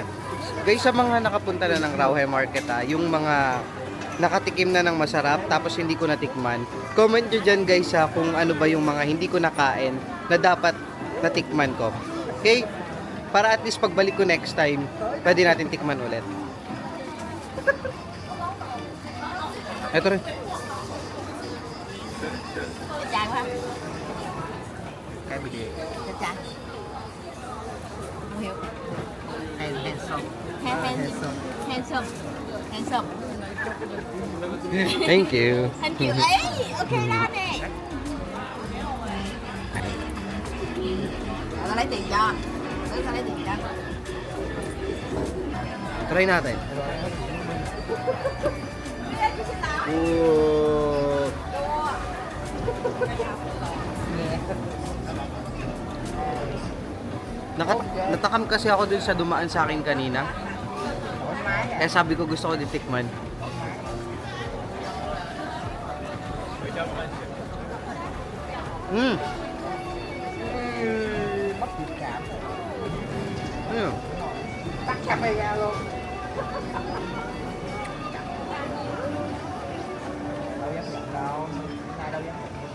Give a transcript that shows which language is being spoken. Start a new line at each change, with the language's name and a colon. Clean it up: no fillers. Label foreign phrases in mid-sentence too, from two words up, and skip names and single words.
Filipino: Guys, sa mga nakapunta na ng Rauhe Market yung mga nakatikim na ng masarap tapos hindi ko natikman, comment nyo dyan guys kung ano ba yung mga hindi ko nakain na dapat natikman ko. Okay? Para at least pagbalik ko
English: next time,
Filipino: pwede natin tikman ulit. Ito rin. Handsome.
English: Thank you. Thank you.
Vietnamese: Ay,
Filipino: okay na
Vietnamese: nè. Tao lấy tiền cho. Tao lấy tiền cho.
Filipino: Try natin. Oh. Natakam kasi ako dun sa dumaan sa akin kanina. Kaya sabi ko gusto ko din tikman. Ayun.
Vietnamese: Tắt camera luôn. Đâu dám nhận đâu, ai đâu dám nhận.